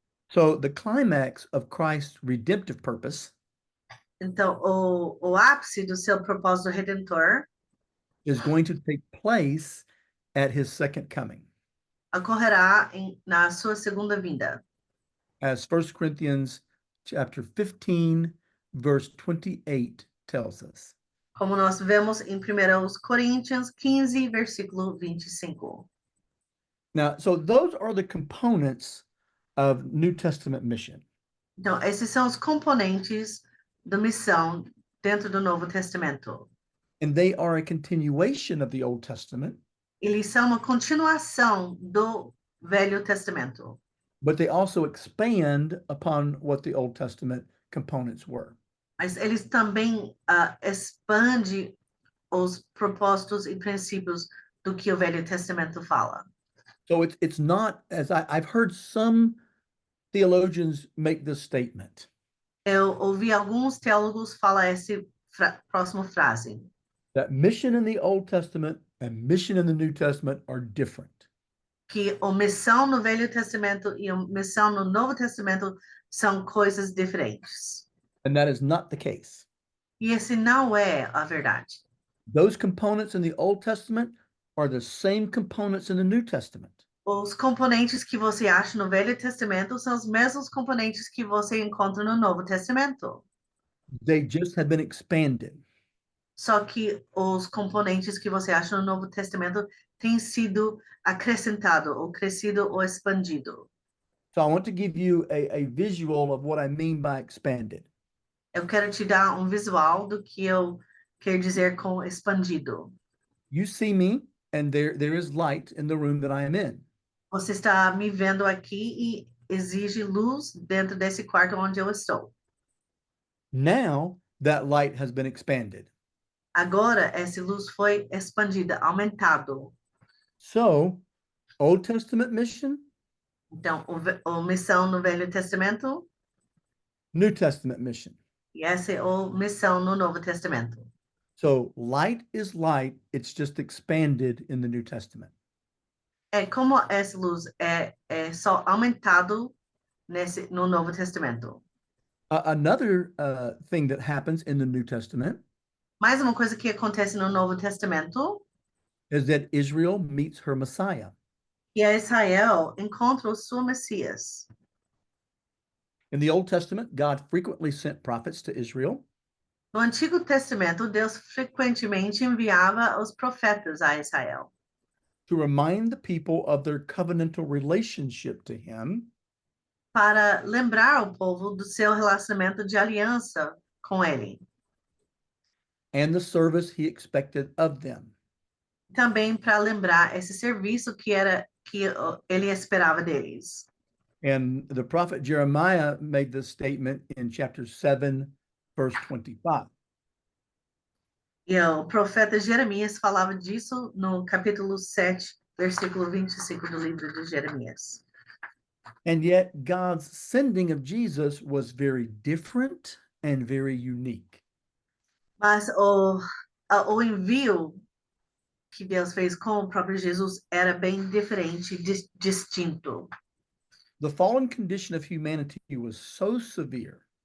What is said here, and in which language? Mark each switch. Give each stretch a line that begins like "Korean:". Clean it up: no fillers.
English: So the climax of Christ's redemptive purpose
Portuguese: Então, o ápice do seu propósito redentor
English: is going to take place at his second coming.
Portuguese: ocorrerá na sua segunda vinda.
English: As 1 Corinthians chapter 15, verse 28 tells us.
Portuguese: Como nós vemos em 1 Coríntios 15, versículo 25.
English: Now, so those are the components of New Testament mission.
Portuguese: Então, esses são os componentes da missão dentro do Novo Testamento.
English: And they are a continuation of the Old Testament,
Portuguese: Eles são uma continuação do Velho Testamento,
English: but they also expand upon what the Old Testament components were.
Portuguese: mas eles também expandem os propósitos e princípios do que o Velho Testamento fala.
English: So it's not, as I've heard some theologians make this statement,
Portuguese: Eu ouvi alguns teólogos falar essa próxima frase,
English: that mission in the Old Testament and mission in the New Testament are different.
Portuguese: que a missão no Velho Testamento e a missão no Novo Testamento são coisas diferentes.
English: And that is not the case.
Portuguese: E esse não é a verdade.
English: Those components in the Old Testament are the same components in the New Testament.
Portuguese: Os componentes que você acha no Velho Testamento são os mesmos componentes que você encontra no Novo Testamento.
English: They just have been expanded.
Portuguese: Só que os componentes que você acha no Novo Testamento têm sido acrescentados, ou crescido, ou expandido.
English: So I want to give you a visual of what I mean by expanded.
Portuguese: Eu quero te dar um visual do que eu quero dizer com expandido.
English: You see me, and there is light in the room that I am in.
Portuguese: Você está me vendo aqui e exige luz dentro desse quarto onde eu estou.
English: Now that light has been expanded.
Portuguese: Agora, essa luz foi expandida, aumentado.
English: So, Old Testament mission,
Portuguese: Então, a missão no Velho Testamento,
English: New Testament mission.
Portuguese: e essa é a missão no Novo Testamento.
English: So, light is light, it's just expanded in the New Testament.
Portuguese: É como essa luz é só aumentado no Novo Testamento.
English: Another thing that happens in the New Testament
Portuguese: Mais uma coisa que acontece no Novo Testamento
English: is that Israel meets her Messiah.
Portuguese: é que Israel encontra o seu Messias.
English: In the Old Testament, God frequently sent prophets to Israel
Portuguese: No Antigo Testamento, Deus frequentemente enviava os profetas a Israel
English: to remind the people of their covenantal relationship to him
Portuguese: para lembrar o povo do seu relacionamento de aliança com ele.
English: and the service he expected of them.
Portuguese: Também para lembrar esse serviço que ele esperava deles.
English: And the prophet Jeremiah made this statement in chapter 7, verse 25.
Portuguese: E o profeta Jeremias falava disso no capítulo 7, versículo 25 do livro de Jeremias.
English: And yet God's sending of Jesus was very different and very unique.
Portuguese: Mas o envio que Deus fez com o próprio Jesus era bem diferente, distinto.
English: The fallen condition of humanity was so severe